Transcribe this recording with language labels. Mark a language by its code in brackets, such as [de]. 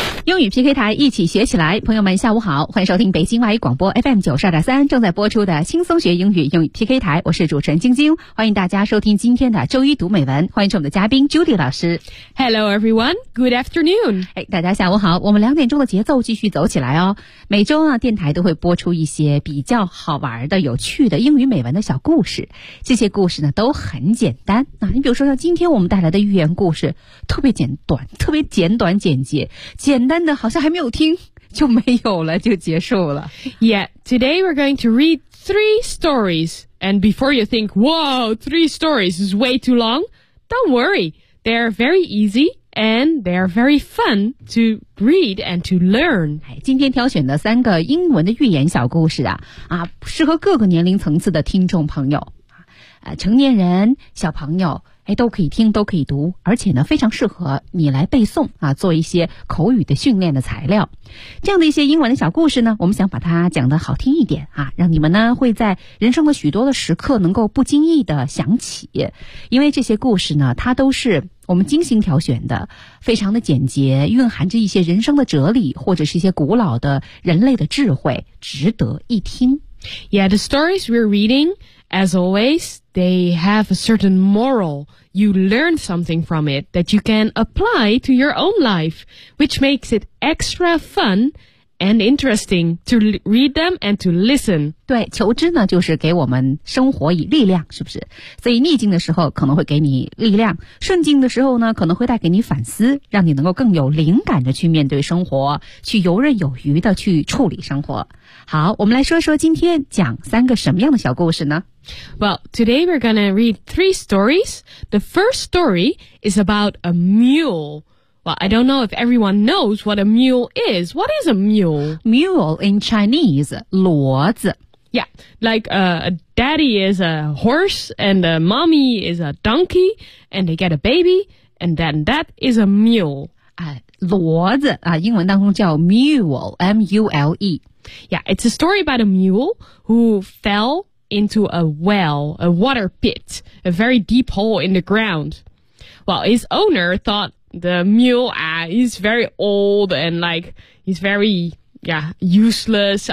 [zh] 英语 PK 台一起学起来，朋友们下午好，欢迎收听北京外语广播 FM 92.3正在播出的轻松学英语英语 PK 台，我是主持人晶晶，欢迎大家收听今天的周一读美文，欢迎我们的嘉宾 Judy 老师。 [en] Hello everyone, good afternoon! [zh] 哎，大家下午好，我们2点钟的节奏继续走起来哦。每周啊，电台都会播出一些比较好玩的、有趣的英语美文的小故事，这些故事呢都很简单。那你比如说像今天我们带来的寓言故事，特别简短，特别简短简。简单的好像还没有听就没有了，就结束了。 [en] Yeah, today we're going to read 3 stories. And before you think, whoa, 3 stories is way too long, don't worry, they're very easy and they're very fun to read and to learn. [zh] 今天挑选的三个英文的寓言小故事 适合各个年龄层次的听众朋友、成年人、小朋友都可以听，都可以读，而且呢非常适合你来背诵啊，做一些口语的训练的材料。这样的一些英文的小故事呢，我们想把它讲得好听一点啊，让你们呢会在人生的许多的时刻能够不经意的想起。因为这些故事呢，它都是我们精心挑选的，非常的简洁，蕴含着一些人生的哲理，或者是一些古老的人类的智慧，值得一听。 [en] Yeah, the stories we're reading, as always, they have a certain moral. You learn something from it that you can apply to your own life, which makes it extra fun and interesting to read them and to listen. [zh] 对，求知呢，就是给我们生活以力量，是不是？所以逆境的时候可能会给你力量，顺境的时候呢，可能会带给你反思，让你能够更有灵感的去面对生活，去游刃有余的去处理生活。好，我们来说说今天讲三个什么样的小故事呢？ [en] Well, today we're gonna read 3 stories. The first story is about a mule. Well, I don't know if everyone knows what a mule is. What is a mule? Mule in Chinese, 骡子。 Yeah, like a daddy is a horse and a mommy is a donkey and they get a baby and then that is a mule. [zh] 骡子啊，英文当中叫 mule, M-U-L-E。 [en] Yeah, it's a story about a mule who fell into a well, a water pit, a very deep hole in the ground. Well, his owner thought the mule, he's very old and like, he's very, yeah, useless.